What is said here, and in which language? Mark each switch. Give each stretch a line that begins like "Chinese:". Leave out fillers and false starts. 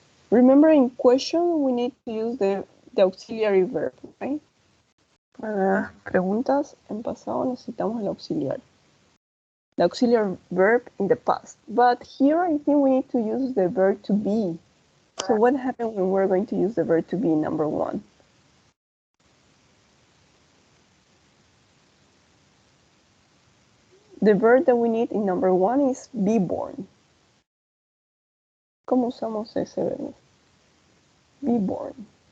English: Remember, in question, we need to use the auxiliary verb, right?
Spanish: Para las preguntas en pasado necesitamos el auxiliar.
English: The auxiliary verb in the past. But here I think we need to use the verb to be. So what happens when we're going to use the verb to be in number 1? The verb that we need in number 1 is be born.
Spanish: ¿Cómo usamos ese verbo?
English: Be born.